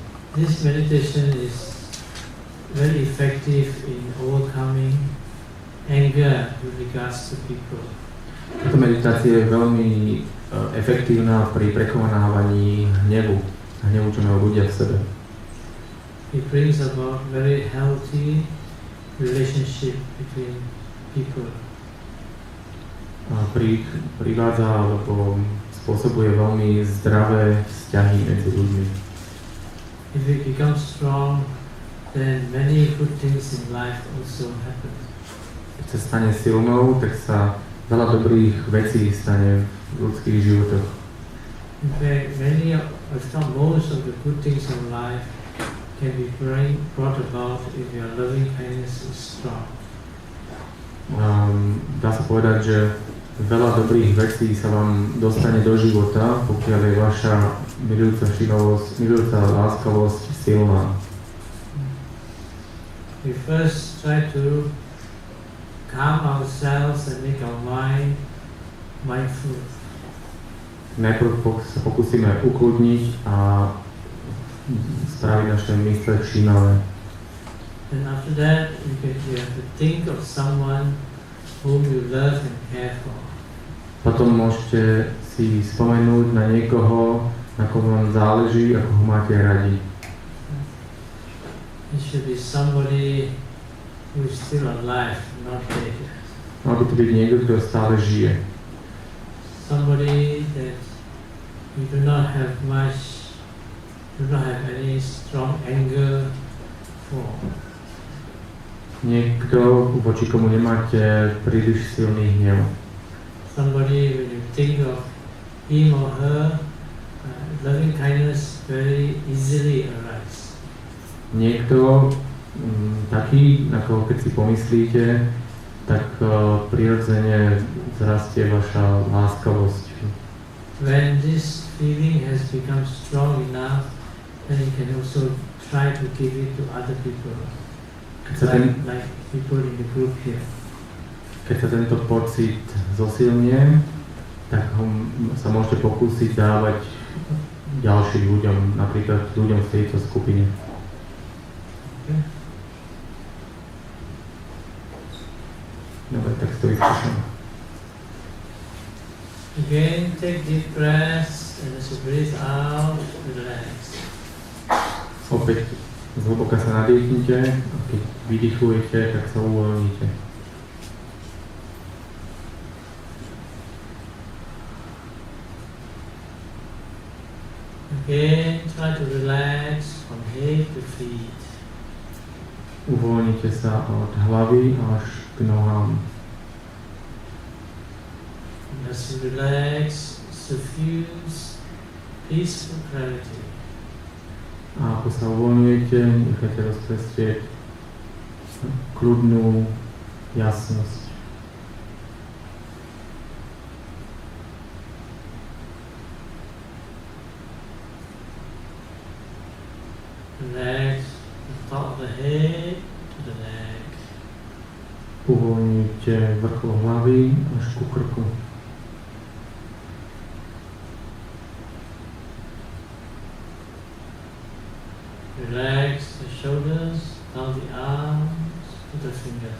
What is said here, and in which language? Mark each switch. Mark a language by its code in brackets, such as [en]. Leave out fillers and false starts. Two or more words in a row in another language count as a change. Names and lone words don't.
[en] This meditation is very effective in overcoming anger with regards to people. [sk] Táto meditácia je veľmi efektívna pri prekonávaní hnevu, čo majú ľudia v sebe. [en] It brings about very healthy relationship between people. [sk] Privádza alebo spôsobuje veľmi zdravé vzťahy medzi ľuďmi. [en] If it becomes strong, then many good things in life also happen. [sk] Keď sa stane silnou, tak sa veľa dobrých vecí stane v ľudských životoch. [en] In fact, many of, if not most of the good things in life can be brought about if your loving kindness is strong. [sk] Dá sa povedať, že veľa dobrých vecí sa vám dostane do života, pokiaľ je vaša milujúca láskavosť silná. [en] We first try to calm ourselves and make our mind mindful. [sk] Najprv sa pokúsime ukludniť a spraviť naše mysle všímavé. [en] And after that, you have to think of someone whom you love and care for. [sk] Potom môžete si spomenúť na niekoho, na kom vám záleží, ako ho máte radi. [en] It should be somebody who is still alive, not dead. [sk] Mal by to byť niekto, kto stále žije. [en] Somebody that you do not have any strong anger for. [sk] Niekto, voči komu nemáte príliš silný hnev. [en] Somebody, when you think of him or her, loving kindness very easily arises. [sk] Niekto taký, na koho keď si pomyslíte, tak prirodzene zrastie vaša láskavosť. [en] When this feeling has become strong enough, then you can also try to give it to other people, like people in the group here. [sk] Keď sa tento pocit zosilnie, tak sa môžete pokúsiť dávať ďalším ľuďom, napríklad ľuďom v tejto skupine. [en] Okay. [sk] Dobre, tak to vyskúšam. [en] Again, take deep breaths and as you breathe out, relax. [sk] Opäť zhlboka sa nadýchnite a keď vydychujete, tak sa uvoľníte. [en] Again, try to relax from head to feet. [sk] Uvoľnite sa od hlavy až k nohám. [en] And as you relax, suffuse peaceful clarity. [sk] A ako sa uvoľňujete, nechajte rozprestieť kľudnú jasnosť. [en] Relax the top of the head to the neck. [sk] Uvoľňujte vrchol hlavy až ku krku. [en] Relax the shoulders, down the arms to the fingers.